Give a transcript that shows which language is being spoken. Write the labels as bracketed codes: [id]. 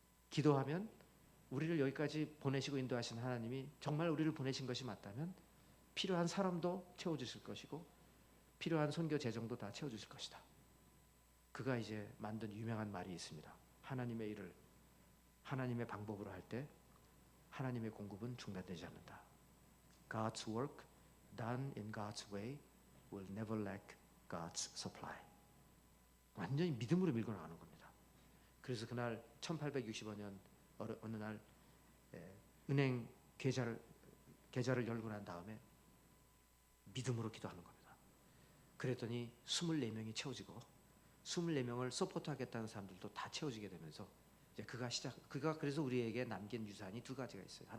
[ko] 기도하면 우리를 여기까지 보내시고 인도하신 하나님이 정말 우리를 보내신 것이 맞다면 필요한 사람도 채워주실 것이고 필요한 선교 재정도 다 채워주실 것이다. 그가 이제 만든 유명한 말이 있습니다. 하나님의 일을 하나님의 방법으로 할 때 하나님의 공급은 중단되지 않는다. [en] God's work done in God's way will never lack God's supply. [ko] 완전히 믿음으로 밀고 나가는 겁니다. 그래서 그날 1865년 어느 날 은행 계좌를 열고 난 다음에 믿음으로 기도하는 겁니다. 그랬더니 24명이 채워지고 24명을 서포트하겠다는 사람들도 다 채워지게 되면서 이제 그가 그래서 우리에게 남긴 유산이 두 가지가 있어요.